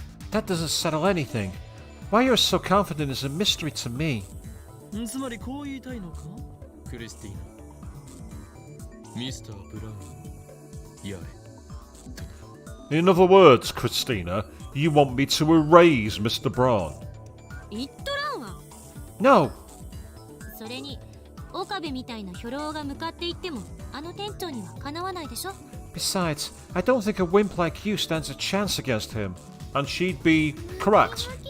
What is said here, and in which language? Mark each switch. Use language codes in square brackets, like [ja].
[en] That doesn't settle anything. Why you're so confident is a mystery to me. [ja] つまりこう言いたいのかクリスティーナ。ミスター・ブラウン。やれ。 [en] In other words, Christina, you want me to erase Mr. Braun. [ja] 言っとらんわ。 [en] No. [ja] それに岡部みたいな兵糧が向かっていってもあの店長にはかなわないでしょ。 [en] Besides, I don't think a wimp like you stands a chance against him. And she'd be correct.